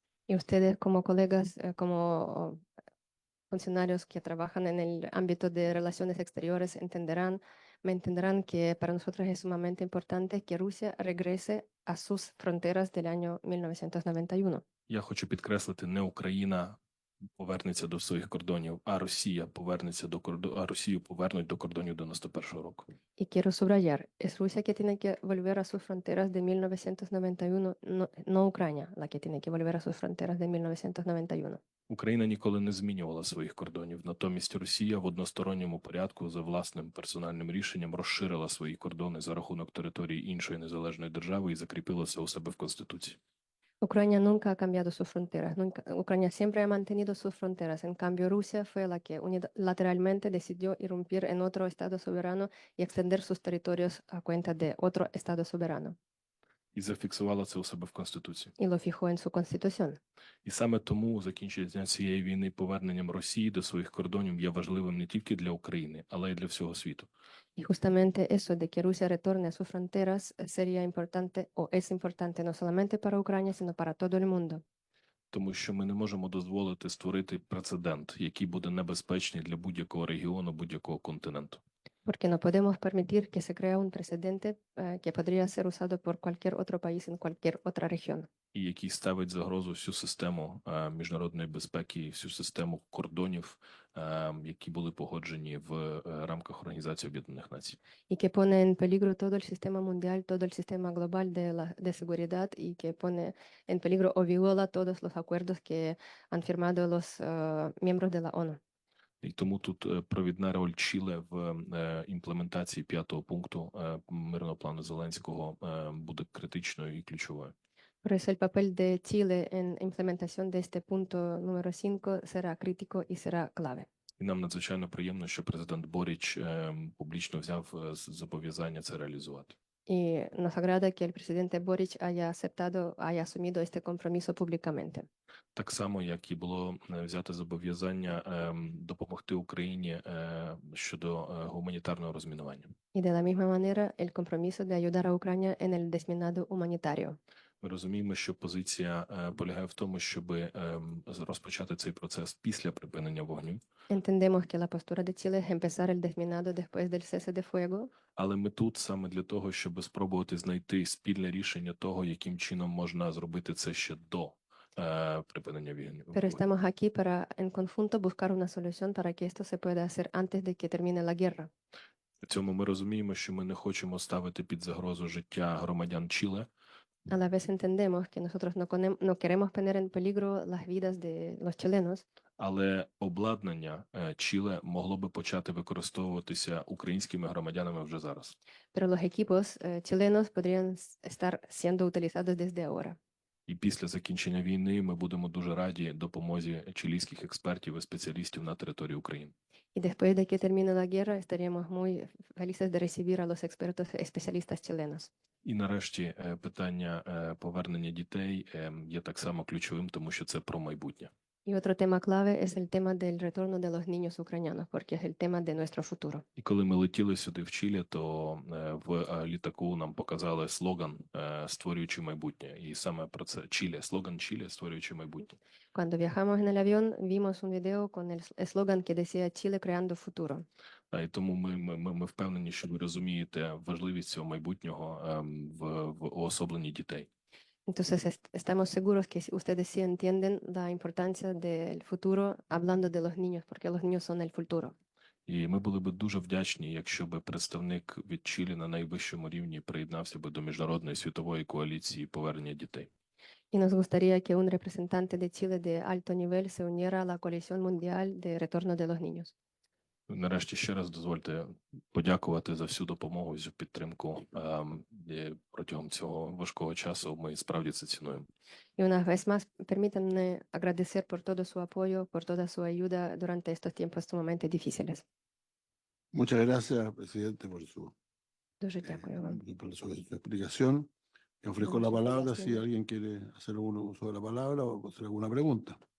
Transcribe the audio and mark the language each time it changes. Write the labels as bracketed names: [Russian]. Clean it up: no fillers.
[Spanish] Y ustedes como colegas, como funcionarios que trabajan en el ámbito de relaciones exteriores me entenderán que para nosotros es sumamente importante que Rusia regrese a sus fronteras del año 1991. [Ukrainian] Я хочу підкреслити, не Україна повернеться до своїх кордонів, а Росія повернеться а Росію повернуть до кордонів 91-го року. [Spanish] Y quiero subrayar, es Rusia que tiene que volver a sus fronteras de 1991, no Ucrania la que tiene que volver a sus fronteras de 1991. [Ukrainian] Україна ніколи не змінювала своїх кордонів. Натомість Росія в односторонньому порядку за власним персональним рішенням розширила свої кордони за рахунок території іншої незалежної держави і закріпила це у себе в Конституції. [Spanish] Ucrania nunca ha cambiado sus fronteras, Ucrania siempre ha mantenido sus fronteras, en cambio Rusia fue la que unilateralmente decidió irrumpir en otro estado soberano y extender sus territorios a cuenta de otro estado soberano. [Ukrainian] І зафіксувала це у себе в Конституції. [Spanish] Y lo fijó en su constitución. [Ukrainian] І саме тому закінчення цієї війни поверненням Росії до своїх кордонів є важливим не тільки для України, але й для всього світу. [Spanish] Y justamente eso de que Rusia retorne a sus fronteras sería importante o es importante no solamente para Ucrania, sino para todo el mundo. [Ukrainian] Тому що ми не можемо дозволити створити прецедент, який буде небезпечний для будь-якого регіону, будь-якого континенту. [Spanish] Porque no podemos permitir que se crea un precedente que podría ser usado por cualquier otro país en cualquier otra región. [Ukrainian] І який ставить загрозу всю систему міжнародної безпеки, і всю систему кордонів, які були погоджені в рамках Організації Об'єднаних Націй. [Spanish] Y que pone en peligro todo el sistema mundial, todo el sistema global de seguridad y que pone en peligro o viola todos los acuerdos que han firmado los miembros de la ONU. [Ukrainian] І тому тут провідна роль Чиле в імплементації 5-го пункту мирного плану Зеленського буде критичною і ключовою. [Spanish] Por eso el papel de Chile en implementación de este punto número 5 será crítico y será clave. [Ukrainian] І нам надзвичайно приємно, що президент Боріч публічно взяв зобов'язання це реалізувати. [Spanish] Y nos agrada que el presidente Boric haya aceptado, haya asumido este compromiso públicamente. [Ukrainian] Так само, як і було взяте зобов'язання допомогти Україні щодо гуманітарного розмінування. [Spanish] Y de la misma manera, el compromiso de ayudar a Ucrania en el desminado humanitario. [Ukrainian] Ми розуміємо, що позиція полягає в тому, щоб розпочати цей процес після припинення вогню. [Spanish] Entendemos que la postura de Chile es empezar el desminado después del cese de fuego, [Ukrainian] Але ми тут саме для того, щоб спробувати знайти спільне рішення того, яким чином можна зробити це ще до припинення війни. [Spanish] pero estamos aquí para, en conjunto, buscar una solución para que esto se pueda hacer antes de que termine la guerra. [Ukrainian] В цьому ми розуміємо, що ми не хочемо ставити під загрозу життя громадян Чиле, [Spanish] A la vez entendemos que nosotros no queremos poner en peligro las vidas de los chilenos, [Ukrainian] але обладнання Чиле могло би почати використовуватися українськими громадянами вже зараз. [Spanish] pero los equipos chilenos podrían estar siendo utilizados desde ahora. [Ukrainian] І після закінчення війни ми будемо дуже раді допомозі чилійських експертів і спеціалістів на території України. [Spanish] Y después de que termine la guerra, estaríamos muy felices de recibir a los expertos especialistas chilenos. [Ukrainian] І нарешті питання повернення дітей є так само ключовим, тому що це про майбутнє. [Spanish] Y otro tema clave es el tema del retorno de los niños ucranianos, porque es el tema de nuestro futuro. [Ukrainian] І коли ми летіли сюди в Чилі, то в літаку нам показали слоган «Створюючи майбутнє». І саме про це Чилі, слоган Чилі «Створюючи майбутнє». [Spanish] Cuando viajamos en el avión, vimos un video con el eslogan que decía Chile creando futuro. [Ukrainian] І тому ми впевнені, що ви розумієте важливість цього майбутнього в уособленні дітей. [Spanish] Entonces estamos seguros que ustedes sí entienden la importancia del futuro hablando de los niños, porque los niños son el futuro. [Ukrainian] І ми були б дуже вдячні, якщо б представник від Чилі на найвищому рівні приєднався б до міжнародної світової коаліції повернення дітей. [Spanish] Y nos gustaría que un representante de Chile de alto nivel se uniera a la coalición mundial de retorno de los niños. [Ukrainian] Нарешті ще раз дозвольте подякувати за всю допомогу і всю підтримку протягом цього важкого часу. Ми справді це цінуємо. [Spanish] Y una vez más, permítanme agradecer por todo su apoyo, por toda su ayuda durante estos tiempos sumamente difíciles. Muchas gracias, presidente, [Ukrainian] Дуже дякую вам. [Spanish] por su explicación. Le ofrezco la palabra si alguien quiere hacer algún uso de la palabra o hacer alguna pregunta.